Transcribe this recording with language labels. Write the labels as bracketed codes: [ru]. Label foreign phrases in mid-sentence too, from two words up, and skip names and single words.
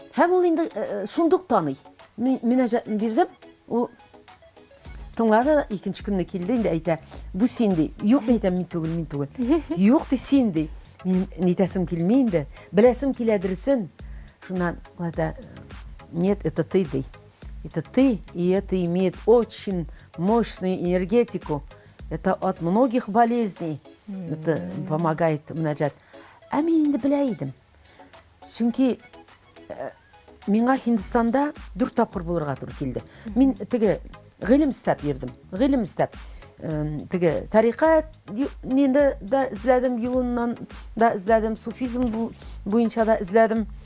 [tt] Һәм ул инде шундук таный. Мөнәҗәтне бирдем, ул тыңлады, икенче көнне килде, инде әйтә, бу син ди. Юк, әйтәм, мин түгел. Юк ди, син ди. Мин нитәсем килми инде. Беләсем киләдерсен. Шуннан әйтә, [ru] нет, это ты ди. Это ты, и это имеет очень мощную энергетику. Это от многих болезней. Это помогает мөнәҗәт. [tt] Ә мин инде белә идем. Чөнки миңа Һиндстанда 4 тапкыр булырга туры килде. Мин теге гыйлем истәп йөрдем. Гыйлем истәп. Теге тарикат нинде дә эзләдем, юлыннан да эзләдем, суфизм буенча да эзләдем.